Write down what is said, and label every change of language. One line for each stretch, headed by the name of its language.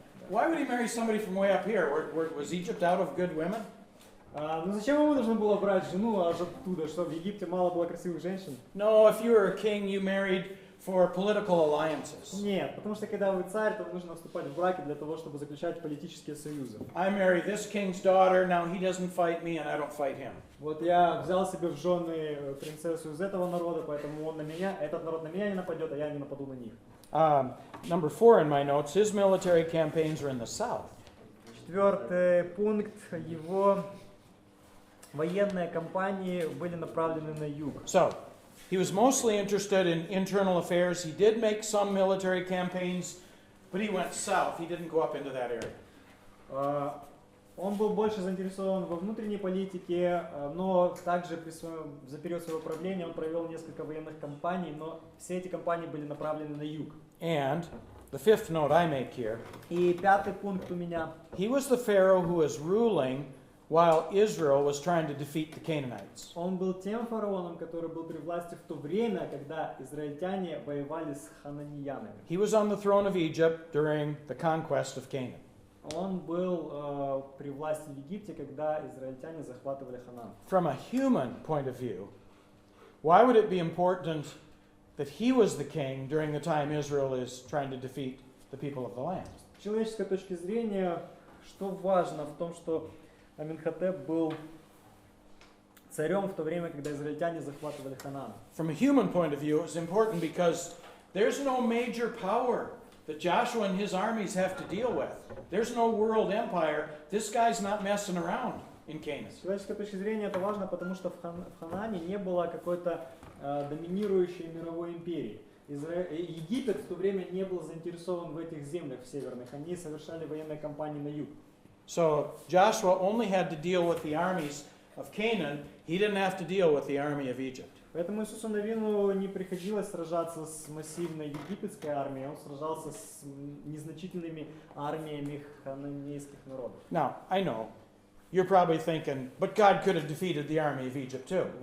English: Why would he marry somebody from way up here? Was Egypt out of good women?
Russian: Ну зачем ему нужно было брать жену аж оттуда, что в Египте мало было красивых женщин?
English: No, if you were a king, you married for political alliances.
Russian: Нет, потому что когда вы царь, то нужно вступать в браки для того, чтобы заключать политические союзы.
English: I marry this king's daughter, now he doesn't fight me and I don't fight him.
Russian: Вот я взял себе в жены принцессу из этого народа, поэтому этот народ на меня не нападет, а я не нападу на них.
English: Number 4 in my notes, his military campaigns are in the south.
Russian: Четвертый пункт, его военные кампании были направлены на юг.
English: So, he was mostly interested in internal affairs. He did make some military campaigns, but he went south. He didn't go up into that area.
Russian: Он был больше заинтересован во внутренней политике, но также за период своего правления он провел несколько военных кампаний, но все эти кампании были направлены на юг.
English: And the fifth note I make here,
Russian: И пятый пункт у меня.
English: he was the Pharaoh who was ruling while Israel was trying to defeat the Canaanites.
Russian: Он был тем фараоном, который был при власти в то время, когда израильтяне воевали с хананеянами.
English: He was on the throne of Egypt during the conquest of Canaan.
Russian: он был при власти в Египте, когда израильтяне захватывали Ханаан.
English: From a human point of view, why would it be important that he was the king during the time Israel is trying to defeat the people of the land?
Russian: С человеческой точки зрения, что важно в том, что Аменхотеп был царем в то время, когда израильтяне захватывали Ханаан.
English: From a human point of view, it's important because there's no major power that Joshua and his armies have to deal with. There's no world empire. This guy's not messing around in Canaan.
Russian: С человеческой точки зрения это важно, потому что в Ханаане не было какой-то доминирующей мировой империи. Египет в то время не был заинтересован в этих землях в северных. Они совершали военные кампании на юг.
English: So Joshua only had to deal with the armies of Canaan. He didn't have to deal with the army of Egypt.
Russian: Поэтому Иисусу Навину не приходилось сражаться с массивной египетской армией, он сражался с незначительными армиями хананейских народов.
English: Now, I know, you're probably thinking, but God could have defeated the army of Egypt too.